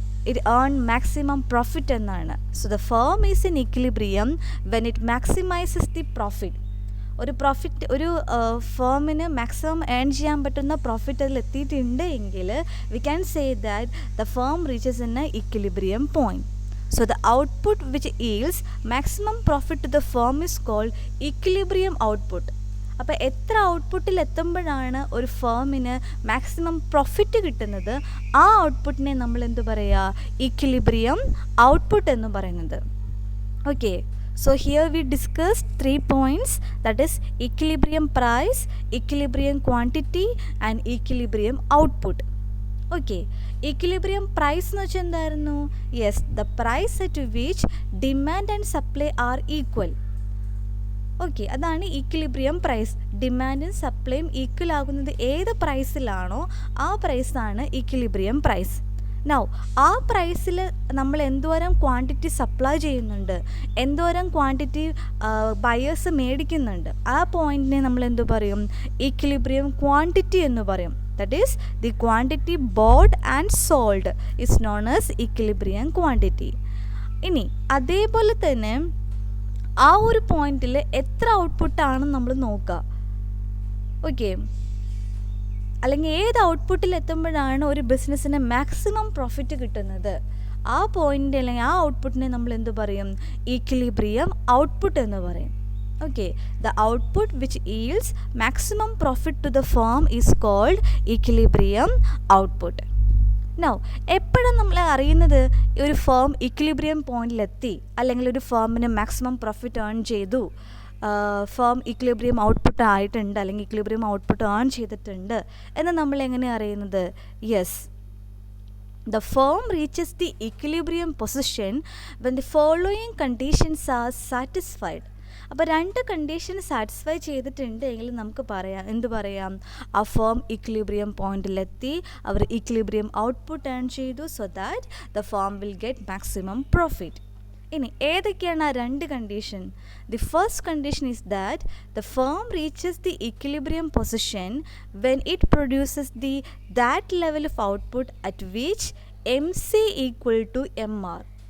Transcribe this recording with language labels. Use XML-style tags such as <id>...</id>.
<en>It earn maximum profit എന്നാണ്. So the firm is in equilibrium when it maximises the profit.</en> <ml>ഒരു ഫേമിന് maximum earn ചെയ്യാൻ പറ്റുന്ന profit അതിൽ എത്തിയിട്ടുണ്ട് എങ്കിൽ we can say that the firm reaches in A equilibrium point.</ml> <en>So the output which yields maximum profit to the firm is called equilibrium output.</en> <ml>അപ്പോൾ എത്ര ഔട്ട്പുട്ടിൽ എത്തുമ്പോഴാണ് ഒരു ഫേമിന് മാക്സിമം പ്രോഫിറ്റ് കിട്ടുന്നത്? ആ ഔട്ട്പുട്ടിനെ നമ്മൾ എന്ത് പറയുക? ഇക്വിലിബ്രിയം ഔട്ട്പുട്ട് എന്ന് പറയുന്നത്.</ml> <en>Okay, so here we discussed 3 points, that is equilibrium price, equilibrium quantity and equilibrium output. Okay, equilibrium price എന്ന് വെച്ചാൽ എന്തായിരുന്നു? Yes, the price at which demand and supply are equal.</en> <ml>Okay, അതാണ് equilibrium price. ഡിമാൻഡും സപ്ലൈയും equal ആകുന്നത് ഏത് പ്രൈസിലാണോ ആ പ്രൈസാണ് equilibrium price. Now ആ പ്രൈസിൽ നമ്മൾ എന്തോരം ക്വാണ്ടിറ്റി സപ്ലൈ ചെയ്യുന്നുണ്ട്, എന്തോരം ക്വാണ്ടിറ്റി ബയേഴ്സ് മേടിക്കുന്നുണ്ട്, ആ പോയിന്റിനെ നമ്മൾ എന്തു പറയും? ഇക്വിലിബ്രിയം ക്വാണ്ടിറ്റി എന്ന് പറയും.</ml> <en>That is, the quantity bought and sold is known as equilibrium quantity.</en> <ml>ഇനി അതേപോലെ തന്നെ ആ ഒരു പോയിന്റിൽ എത്ര ഔട്ട്പുട്ടാണ് നമ്മൾ നോക്കുക. ഓക്കെ, അല്ലെങ്കിൽ ഏത് ഔട്ട്പുട്ടിൽ എത്തുമ്പോഴാണ് ഒരു ബിസിനസ്സിന് മാക്സിമം പ്രോഫിറ്റ് കിട്ടുന്നത് ആ പോയിന്റ് അല്ലെങ്കിൽ ആ ഔട്ട്പുട്ടിനെ നമ്മൾ എന്ത് പറയും? ഈക്വിലിബ്രിയം ഔട്ട്പുട്ട് എന്ന് പറയും.</ml> <en>Okay, the output which yields maximum profit to the firm is called equilibrium output.</en> <ml>Now, എപ്പോഴാണ് നമ്മൾ അറിയുന്നത് ഒരു ഫേം ഇക്വിലിബ്രിയം പോയിന്റിലെത്തി, അല്ലെങ്കിൽ ഒരു ഫേമിന് മാക്സിമം പ്രോഫിറ്റ് ഏൺ ചെയ്തു, ഫേം ഇക്വിലിബ്രിയം ഔട്ട്പുട്ട് ആയിട്ടുണ്ട്, അല്ലെങ്കിൽ ഇക്വിലിബ്രിയം ഔട്ട്പുട്ട് ഏൺ ചെയ്തിട്ടുണ്ട് എന്ന് നമ്മൾ എങ്ങനെയാണ് അറിയുന്നത്?</ml> <en>Yes, the firm reaches the equilibrium position when the following conditions are satisfied.</en> <ml>അപ്പോൾ രണ്ട് കണ്ടീഷൻ സാറ്റിസ്ഫൈ ചെയ്തിട്ടുണ്ട് എങ്കിൽ നമുക്ക് പറയാം, എന്ത് പറയാം? ആ ഫേം ഇക്വിലിബ്രിയം പോയിന്റിലെത്തി, അവർ ഇക്വിലിബ്രിയം ഔട്ട്പുട്ട് ഏൺ ചെയ്തു, so that the firm will get maximum profit.</ml> <en>ഇനി ഏതൊക്കെയാണ് ആ രണ്ട് condition? The first condition is that the firm reaches the equilibrium position when it produces that level of output at which MC equal to MR.</en>